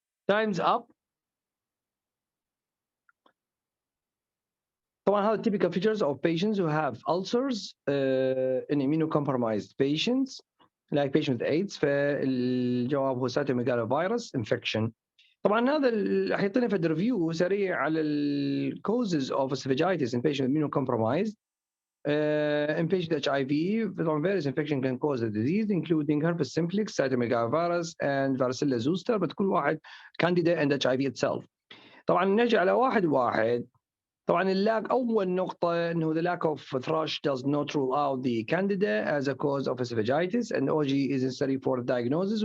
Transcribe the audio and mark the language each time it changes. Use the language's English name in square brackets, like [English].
[English] Time's up. طبعا هذا typical features of patients who have ulcers in immunocompromised patients like patients with AIDS. [Arabic] فالجواب هو cytomegalovirus infection. طبعا هذا راح يعطينا في ريفيو سريع على ال [English] causes of esophagitis in patients immunocompromised. In patient HIV, various infection can cause the disease, including herpes simplex, cytomegalovirus, and varicella zoster. but [Arabic] كل واحد [English] candida and HIV itself. [Arabic] طبعا نجي على واحد. طبعا اللاك اول نقطه انه [English] the lack of thrush does not rule out the candida as a cause of esophagitis and OG is necessary for diagnosis.